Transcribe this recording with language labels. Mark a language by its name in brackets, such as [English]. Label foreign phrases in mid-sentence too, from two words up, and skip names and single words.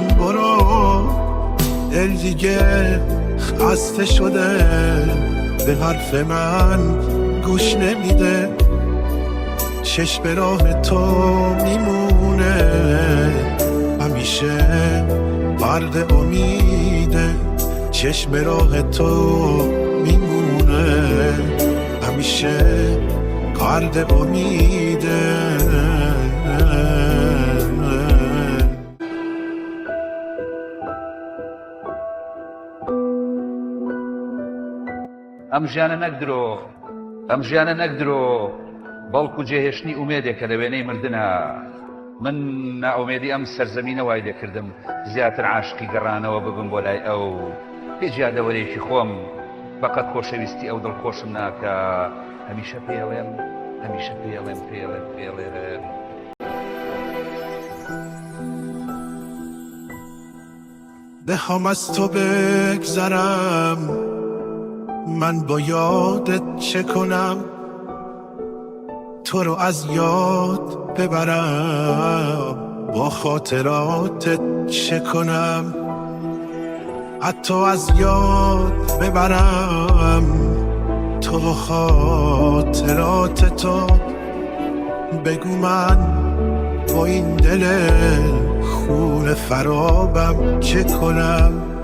[Persian] برو دل دیگه خسته شده به حرف من گوش نمیده چشم به راه تو میمونه همیشه غرق امیده چشم به راه تو میمونه همیشه غرق امیده [Central Kurdish] ئەم ژیانە نەکدرۆ بەڵکو جێهێشتنی ئومێدێکە لە وێنەی مردنە من ناومێدی ئەم سەرزەمینە وای لێکردم زیاتر عاشقی گەڕانەوە ببم بۆ لای ئەو هیچ یادەوەرێکی خۆم بەقەت خۆشەویستی ئەو دڵخۆشم ناکە هەمیشە پێڵێم [Persian] بخوام از تو بگذرم من با یادت چه کنم تو رو از یاد ببرم با خاطراتت چه کنم حتی از یاد ببرم تو و خاطرات تو بگو من با این دل خون فرابم چه کنم